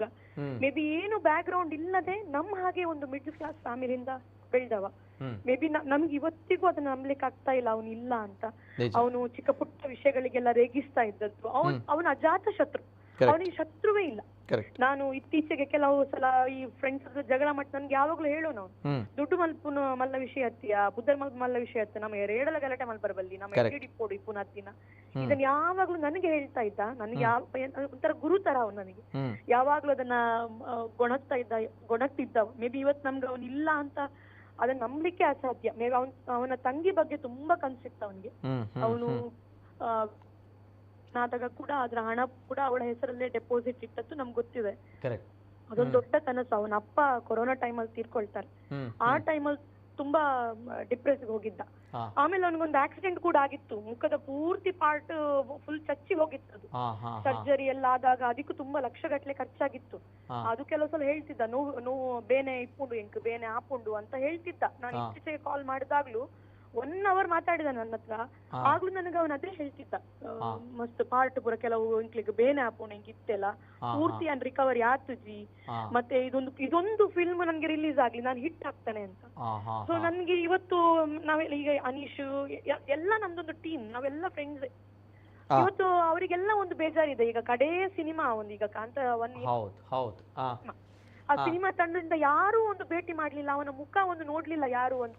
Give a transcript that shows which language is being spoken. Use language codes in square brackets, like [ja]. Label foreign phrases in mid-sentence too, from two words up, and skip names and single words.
[kn] ಮೇ ಬಿ ಏನು ಬ್ಯಾಕ್ ಗ್ರೌಂಡ್ ಇಲ್ಲದೆ ನಮ್ಮ ಹಾಗೆ ಒಂದು [en] middle class [kn] ಫ್ಯಾಮಿಲಿಯಿಂದ ಬೆಳೆದವ. ಮೇ ಬಿ ನಮ್ಗೆ ಇವತ್ತಿಗೂ ಅದನ್ನ ನಂಬಲಿಕ್ಕೆ ಆಗ್ತಾ ಇಲ್ಲ ಅವನು ಇಲ್ಲ ಅಂತ. ಅವನು ಚಿಕ್ಕ ಪುಟ್ಟ ವಿಷಯಗಳಿಗೆಲ್ಲ ರೇಗಿಸ್ತಾ ಇದ್ದದ್ದು. ಅವನ ಅಜಾತ ಶತ್ರು, ಅವನಿಗೆ ಶತ್ರುವೇ ಇಲ್ಲ. ನಾನು ಇತ್ತೀಚೆಗೆ ಕೆಲವು ಸಲ ಈ ಫ್ರೆಂಡ್ಸ್ ಜಗಳ ಮಾಡಿ ನನ್ಗೆ ಯಾವಾಗ್ಲೂ ಹೇಳೋ ನಾವು ದುಡ್ಡು [tcy] ಮಲ್ಪುನ ಮಲ್ಲ ವಿಷಯ ಹತ್ತಿಯ ಬುದ್ಧರ್ ಮಲ್ಲ ವಿಷಯ ಹತ್ತ ನಮ್ಮ ಏಡಲ ಗಲಾಟೆ ಮಲ್ಪರಬಲ್ಲಿ ನಮ್ಮ ಇಪ್ಪೋಡು ಇಪ್ಪುನ ಹತ್ತಿನ [kn] ಇದನ್ನ ಯಾವಾಗ್ಲೂ ನನಗೆ ಹೇಳ್ತಾ ಇದ್ದ, ನನಗೆ ಒಂಥರ ಗುರು ತರ ಅವ್ನು ನನಗೆ ಯಾವಾಗ್ಲೂ ಅದನ್ನ ಗೊಣಗ್ತಿದ್ದ. ಮೇ ಬಿ ಇವತ್ತು ನಮ್ಗೆ ಅವ್ನು ಇಲ್ಲ ಅಂತ ಅದನ್ನ ನಂಬಲಿಕ್ಕೆ ಅಸಾಧ್ಯ. ಮೇ ಬಿ ಅವನ ತಂಗಿ ಬಗ್ಗೆ ತುಂಬಾ ಕನ್ಸಿತ್ತು ಅವನಿಗೆ. ಅವನು ಆದಾಗ ಕೂಡ ಅದ್ರ ಹಣ ಕೂಡ ಅವಳ ಹೆಸರಲ್ಲೇ ಡೆಪಾಸಿಟ್ ಇಟ್ಟದ್ದು ನಮ್ಗೆ ಗೊತ್ತಿದೆ. ಅದೊಂದು ದೊಡ್ಡ ಕನಸು. ಅವನ ಅಪ್ಪ ಕೊರೋನಾ ಟೈಮಲ್ಲಿ ತೀರ್ಕೊಳ್ತಾರೆ. ಆ ಟೈಮಲ್ಲಿ ತುಂಬಾ ಡಿಪ್ರೆಸ್ಗೆ ಹೋಗಿದ್ದ. ಆಮೇಲೆ ಅವನಿಗೊಂದು ಆಕ್ಸಿಡೆಂಟ್ ಕೂಡ ಆಗಿತ್ತು, ಮುಖದ ಪೂರ್ತಿ [en] part full [kn] ಚಚ್ಚಿ ಹೋಗಿತ್ತು. ಅದು ಸರ್ಜರಿ ಎಲ್ಲ ಆದಾಗ ಅದಕ್ಕೂ ತುಂಬಾ ಲಕ್ಷಗಟ್ಲೆ ಖರ್ಚಾಗಿತ್ತು. ಅದು ಕೆಲವು ಸಲ ಹೇಳ್ತಿದ್ದ, [tcy] ನೋವು ಬೇನೆ ಇಪ್ಪುಂಡು ಎಂಕ್ ಬೇನೆ ಆಪುಂಡು [kn] ಅಂತ ಹೇಳ್ತಿದ್ದ. ನಾನು ಇತ್ತೀಚೆಗೆ ಕಾಲ್ ಮಾಡಿದಾಗ್ಲೂ 1 hour ಮಾತಾಡಿದ ನನ್ನ ಹತ್ರ. ಆಗ್ಲೂ ನನಗೆ ಅವನ ಅದೇ ಹೇಳ್ತಿದ್ದ, [tcy] ಮಸ್ತ್ ಪಾರ್ಟ್ ಪೂರ ಕೆಲವು ಇಂಕ್ಲಿಗೆ ಬೇನೆ ಆಪುಂಡು ಎಂಕ್ ಇತ್ತೆಲ್ಲ ಪೂರ್ತಿ ಅನ್ ರಿಕವರಿ ಆತುಜಿ. [kn] ಮತ್ತೆ ಇದೊಂದು ಫಿಲ್ಮ್ ನನ್ಗೆ ರಿಲೀಸ್ ಆಗ್ಲಿ, ನಾನು ಹಿಟ್ ಆಗ್ತಾನೆ ಅಂತ. ಸೊ ನನ್ಗೆ ಇವತ್ತು ನಾವೆಲ್ಲ ಈಗ ಅನೀಶ್ ಎಲ್ಲ ನಮ್ದೊಂದು ಟೀಮ್, ನಾವೆಲ್ಲ ಫ್ರೆಂಡ್ಸ್. ಇವತ್ತು ಅವರಿಗೆಲ್ಲ ಒಂದು ಬೇಜಾರಿದೆ. ಈಗ ಕಡೇ ಸಿನಿಮಾ ಒಂದು ಈಗ ಕಾಂತಾರ 1 ಆ ಸಿನಿಮಾ ತಂಡದಿಂದ ಯಾರು ಒಂದು ಭೇಟಿ ಮಾಡ್ಲಿಲ್ಲ, ಅವನ ಮುಖ ಒಂದು ನೋಡ್ಲಿಲ್ಲ ಯಾರು ಅಂತ.